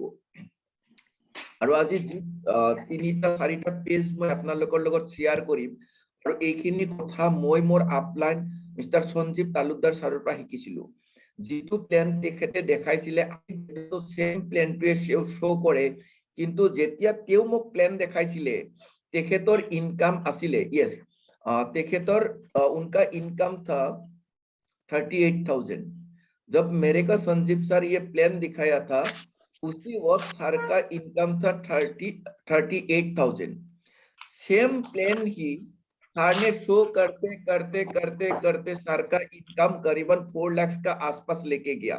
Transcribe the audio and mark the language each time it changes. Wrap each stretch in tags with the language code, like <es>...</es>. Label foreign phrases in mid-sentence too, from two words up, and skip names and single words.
<as>আৰু আজি 3টা 4টা পেজ মই আপোনালোকৰ লগত শ্বেয়াৰ কৰিম, আৰু এইখিনি কথা মই মোৰ আপলাইন মিস্টাৰ সঞ্জীৱ তালুকদাৰ ছাৰৰ পৰা শিকিছিলো। যিটো প্লেন তেখেতে দেখাইছিলে সেম প্লেনটোৱে শ্ব' কৰে, কিন্তু যেতিয়া তেওঁ মোক প্লেন দেখাইছিলে তেখেতৰ ইনকাম আছিলে, ইয়েস,</as> <hi>तेखेतर उनका इनकम था 38,000। जब मेरे का संजीव सर ये प्लान दिखाया था, उसी वक्त सर का इनकम था 38,000। सेम प्लान ही सर ने शो करते करते करते करते सर का इनकम करीबन 4 लाख का आसपास लेके गया।</hi>